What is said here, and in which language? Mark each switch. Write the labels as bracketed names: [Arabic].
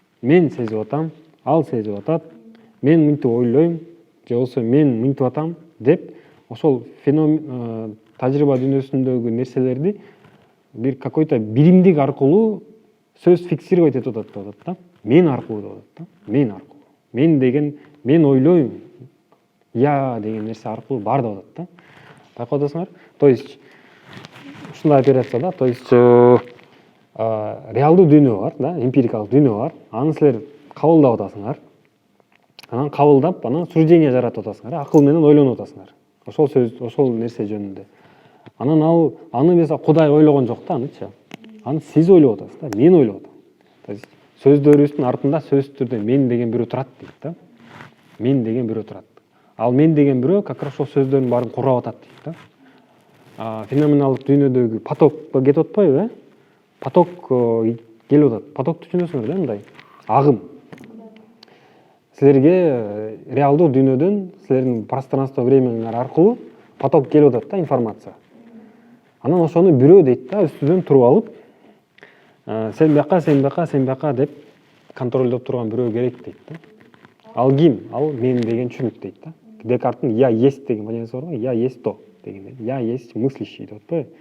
[Kyrgyz] Мен сезип атам, ал сезип атат, мен мынтип ойлойм, же болбосо мен мынтип атам деп ошол феномен тажрыйба дүйнөсүндөгү нерселерди бир [Russian] какой-то [Kyrgyz] биримдик аркылуу сөз фиксировать этип атат деп атат да. Мен аркылуу деп атат да. Мен аркылуу. Мен деген, мен ойлойм, я деген нерсе аркылуу бар деп атат да. Байкап атасыңар? [Russian] То есть [Kyrgyz] ушундай операция да. [Russian] То есть [Kyrgyz] реалдуу дүйнө бар да, эмпирикалык дүйнө бар. Аны силер кабылдап атасыңар. Анан кабылдап, анан суждение жаратып атасыңар, акыл менен ойлонуп атасыңар. Ошол сөз, ошол нерсе жөнүндө. Анан аны mesela Кудай ойлогон жок да, анычы. Аны сиз ойлоп атасыз да, мен ойлоп атам. [Russian] То есть [Kyrgyz] сөздөрүбүздүн артында сөзсүз түрдө мен деген бирөө турат дейт да. Мен деген бирөө турат. Ал мен деген бирөө [Russian] как раз [Kyrgyz] ошол сөздөрдүн баарын курап атат дейт да. Феноменалдык дүйнөдөгү потокко кетип атпайбы, Поток келип атат. Потокту түшүнөсүңөр да, мындай агым. Силерге реалдуу дүйнөдөн силердин пространство времениңер аркылуу поток келип атат да, информация. Анан ошону бирөө дейт да, үстүдөн туруп алып, сен бияка деп контролдоп турган бирөө керек дейт да. Ал ким? Ал мен деген түшүнүк дейт да. Декарттын [Russian] я есть [Kyrgyz] деген понятиеси бар го, я есть то деген. [Russian] Я есть мыслящий [Kyrgyz] деп атпайбы?